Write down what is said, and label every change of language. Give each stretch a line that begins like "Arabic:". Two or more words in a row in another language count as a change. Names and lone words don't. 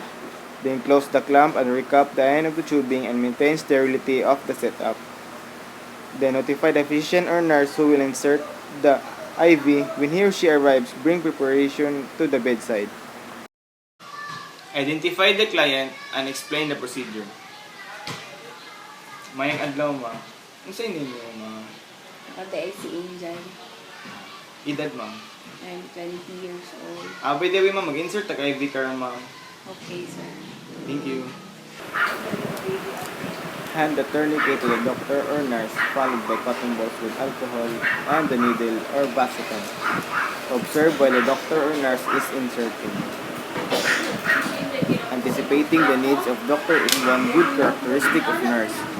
English: Then close the clamp and recap the end of the tubing and maintain sterility of the setup. Then notify the physician or nurse who will insert the IV. When he or she arrives, bring preparation to the bedside. Identify the client and explain the procedure.
Cebuano: Mayang adlaw ma. Ano sa inyo ma? Nakatay si Angel. Edad ma?
English: I'm 20 years old.
Cebuano: Pwede ma mag-insert tag-IV ka ma.
English: Okay, sir. Thank you. Hand the tourniquet to the doctor or nurse, followed by cotton balls with alcohol and the needle or basicon. Observe while the doctor or nurse is inserting. Anticipating the needs of doctor is one good characteristic of nurse.